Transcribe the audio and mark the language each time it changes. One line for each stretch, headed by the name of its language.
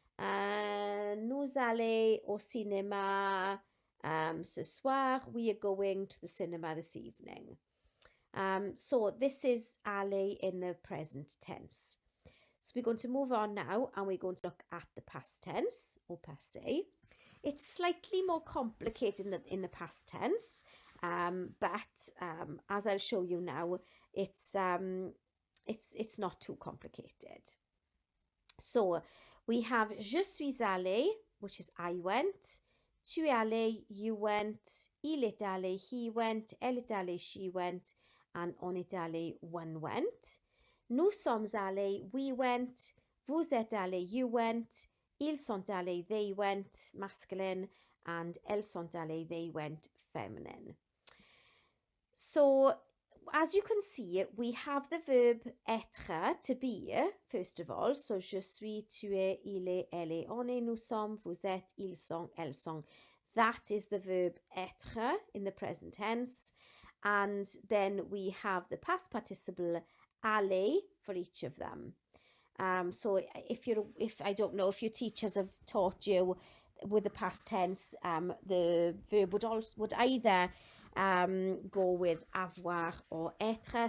French: Nous allons au cinéma ce soir.
English: We are going to the cinema this evening. So this is aller in the present tense. So we're going to move on now and we're going to look at the past tense or passé. It's slightly more complicated in the past tense, but as I'll show you now, it's not too complicated. So we have
French: je suis allé,
English: which is I went.
French: Tu es allé,
English: you went.
French: Il est allé,
English: he went.
French: Elle est allée,
English: she went.
French: And on est allé,
English: one went.
French: Nous sommes allés,
English: we went.
French: Vous êtes allés,
English: you went.
French: Ils sont allés,
English: they went, masculine. And
French: elles sont allées,
English: they went, feminine. So, as you can see, we have the verb être, to be, first of all.
French: So, je suis, tu es, il est, elle est, on est, nous sommes, vous êtes, ils sont, elles sont.
English: That is the verb être in the present tense. And then we have the past participle aller for each of them. So if I don't know if your teachers have taught you with the past tense, the verb would either go with avoir or être.